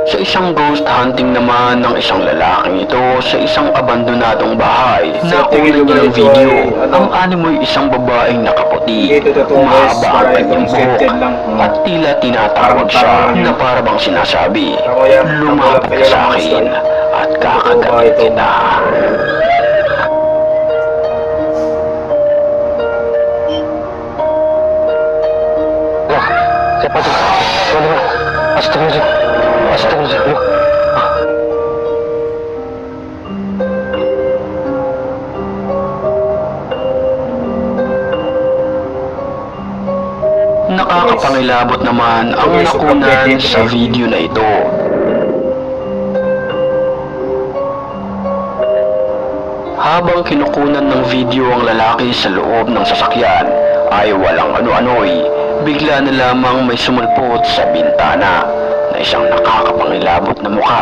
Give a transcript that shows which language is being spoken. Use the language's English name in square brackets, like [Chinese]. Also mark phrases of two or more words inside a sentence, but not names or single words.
[Filipino] Isang [English] ghost hunting [Filipino] naman ng isang lalaking ito sa isang abandonadong bahay. Sa Nakunan tingin niya ng ko video. ay, ano, Ang animoy isang babaeng nakaputi, Ito totoo guys, mahaba ang para kanyang itong buhok, scripted lang. at tila tinatawag siya na para bang sinasabi, Ako yan, lumapit kayo ka sa lang ang akin gusto. at Totoo ba kakagat ito? kita. [Indonesian] Siapa tuh? Mana? [Arabic] أستغفر الله. أستغفر الله. [Filipino] Nakakapangilabot naman ang nakunan sa video na ito. Habang kinukunan ng video ang lalaki sa loob ng sasakyan, ay walang ano-ano'y bigla na lamang may sumulpot sa bintana na isang nakakapangilabot na mukha.